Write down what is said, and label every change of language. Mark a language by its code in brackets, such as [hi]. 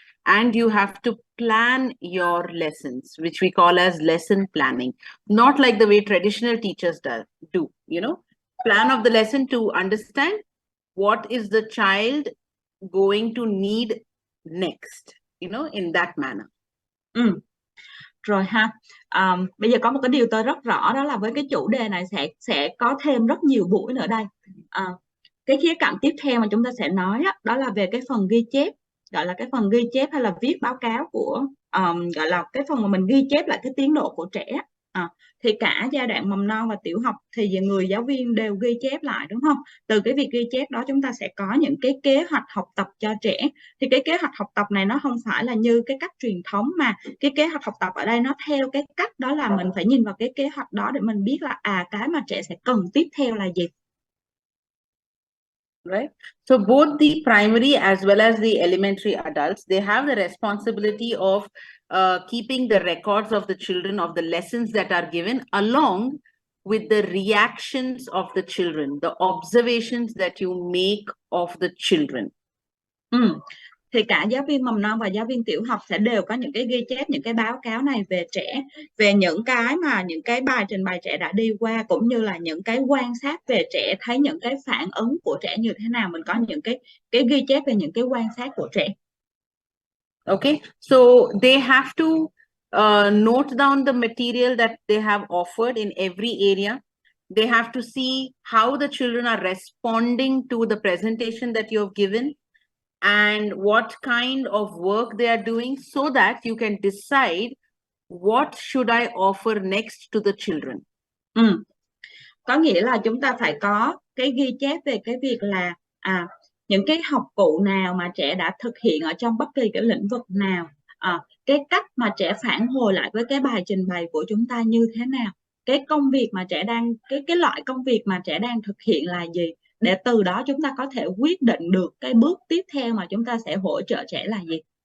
[en] And you have to plan your lessons, which we call as lesson planning. Not like the way traditional teachers do, plan of the lesson to understand what is the child going to need next, in that manner. [vi] Rồi ha. Bây giờ có một cái điều tôi rất rõ, đó là với cái chủ đề này sẽ có thêm rất nhiều buổi nữa đây. Cái khía cạnh tiếp theo mà chúng ta sẽ nói đó là về cái phần ghi chép, gọi là cái phần ghi chép hay là viết báo cáo của gọi là cái phần mà mình ghi chép lại cái tiến độ của trẻ. Thì cả giai đoạn mầm non và tiểu học thì người giáo viên đều ghi chép lại, đúng không? Từ cái việc ghi chép đó chúng ta sẽ có những cái kế hoạch học tập cho trẻ. Thì cái kế hoạch học tập này nó không phải là như cái cách truyền thống, mà cái kế hoạch học tập ở đây nó theo cái cách đó là mình phải nhìn vào cái kế hoạch đó để mình biết là cái mà trẻ sẽ cần tiếp theo là gì. [en] Right. So both the primary as well as the elementary adults, they have the responsibility of keeping the records of the children, of the lessons that are given, along with the reactions of the children, the observations that you make of the children. [vi] thì cả giáo viên mầm non và giáo viên tiểu học sẽ đều có những cái ghi chép, những cái báo cáo này về trẻ, về những cái bài trình bày trẻ đã đi qua, cũng như là những cái quan sát về trẻ, thấy những cái phản ứng của trẻ như thế nào. Mình có những cái ghi chép về những cái quan sát của trẻ. [en] Okay, so they have to note down the material that they have offered in every area. They have to see how the children are responding to the presentation that you have given and what kind of work they are doing, so that you can decide what should I offer next to the children. [vi] Có nghĩa là chúng ta phải có cái ghi chép về cái việc là những cái học cụ nào mà trẻ đã thực hiện ở trong bất kỳ cái lĩnh vực nào, cái cách mà trẻ phản hồi lại với cái bài trình bày của chúng ta như thế nào, cái công việc mà trẻ đang cái loại công việc mà trẻ đang thực hiện là gì, để từ đó chúng ta có thể quyết định được cái bước tiếp theo mà chúng ta sẽ hỗ trợ trẻ là gì.